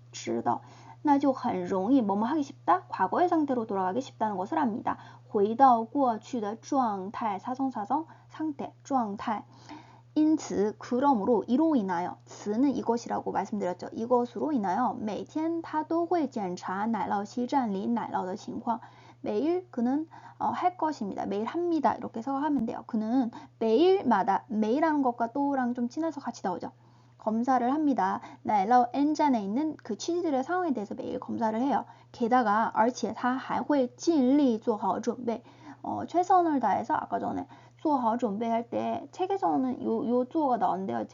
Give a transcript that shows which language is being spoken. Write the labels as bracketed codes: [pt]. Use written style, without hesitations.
[zh] 知道那就很容易 [ko] 뭐뭐 하기 쉽다. 과거의 상태로 돌아가기 쉽다는 것을 압니다. [zh] 回到过去的状态 [ko] 사성사성 상태 状态 因此 그러므로 이로 인하여 词는 이것이라고 말씀드렸죠. 이것으로 인하여 [zh] 每天他都会检查奶酪西站里奶酪的情况 [ko] 매일 그는 할 것입니다. 매일 합니다. 이렇게 생각하면 돼요. 그는 매일마다 매일하는 것과 또랑 좀 친해서 같이 나오죠. 검사를 합니다. 奶酪 N잔에 있는 그 치즈들의 상황에 대해서 매일 검사를 해요. 게다가 [zh] 而且他还会尽力做好准备 [ko] 최선을 다해서 아까 전에 做好准备할 때 책에서는 요 주어가 나오는데요.